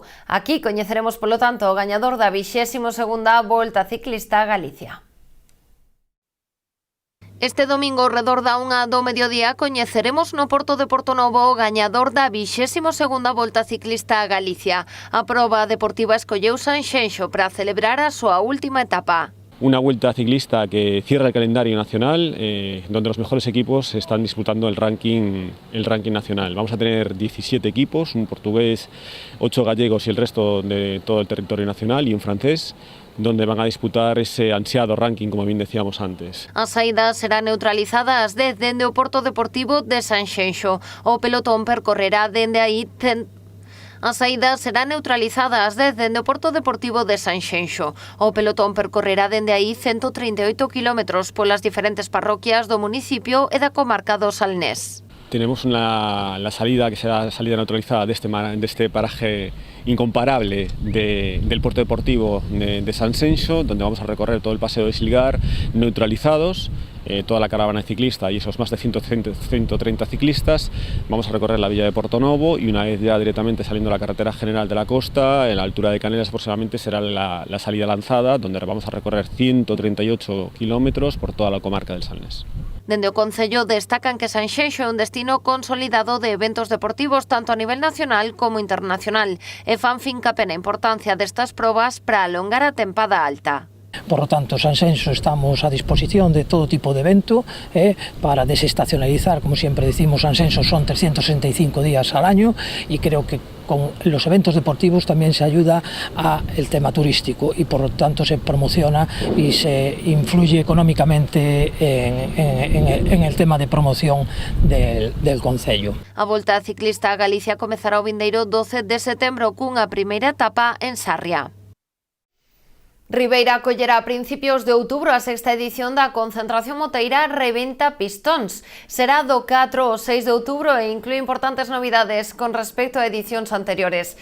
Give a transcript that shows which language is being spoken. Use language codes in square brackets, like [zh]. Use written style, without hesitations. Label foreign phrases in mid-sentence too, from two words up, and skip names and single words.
[gl] Aquí coñeceremos, polo tanto, o gañador da 22ª Volta Ciclista a Galicia. Este domingo, ao redor da 1 do mediodía, coñeceremos no Porto de Portonovo o gañador da 22ª Volta Ciclista a Galicia. A proba deportiva escolleu Sanxenxo para celebrar a súa última etapa. [es] Una vuelta ciclista que cierra el calendario nacional, donde los mejores equipos están disputando el ranking nacional. Vamos a tener 17 equipos, un portugués, 8 gallegos y el resto de todo el territorio nacional y un francés, donde van a disputar ese ansiado ranking, como bien decíamos antes. [gl] As saídas serán neutralizadas dende o Porto Deportivo de Sanxenxo. O pelotón percorrerá dende aí As saídas serán neutralizadas desde o Porto Deportivo de Sanxenxo. O pelotón percorrerá dende aí 138 km polas diferentes parroquias do municipio e da comarca do Salnés. [es] Tenemos la salida que será salida neutralizada de este paraje incomparable del Porto Deportivo de Sanxenxo, donde vamos a recorrer todo el paseo de Silgar neutralizados, toda la caravana ciclista y esos más de 130 ciclistas. Vamos a recorrer la villa de Portonovo y una vez ya directamente saliendo a la carretera general de la costa, en la altura de Canelas aproximadamente será la salida lanzada, donde vamos a recorrer 138 kilómetros por toda la comarca del Salnés. [gl] Dende o Concello destacan que Sanxenxo é un destino consolidado de eventos deportivos tanto a nivel nacional como internacional e fan fincapé na importancia destas probas para alongar a tempada alta. [es] Por lo tanto, Sanxenxo estamos a disposición de todo tipo de evento para desestacionalizar, como siempre decimos, Sanxenxo son 365 días al año y creo que con los eventos deportivos también se ayuda al tema turístico y por lo tanto se promociona y se influye económicamente en el tema de promoción del Concello. [gl] A Volta Ciclista a Galicia comezará o vindeiro 12 de setembro cunha primeira etapa en Sarria. Ribeira acollerá a principios de outubro a sexta edición da concentración moteira Reventa Pistóns. Será do 4 ao 6 de outubro e inclúe importantes novidades con respecto a edicións anteriores.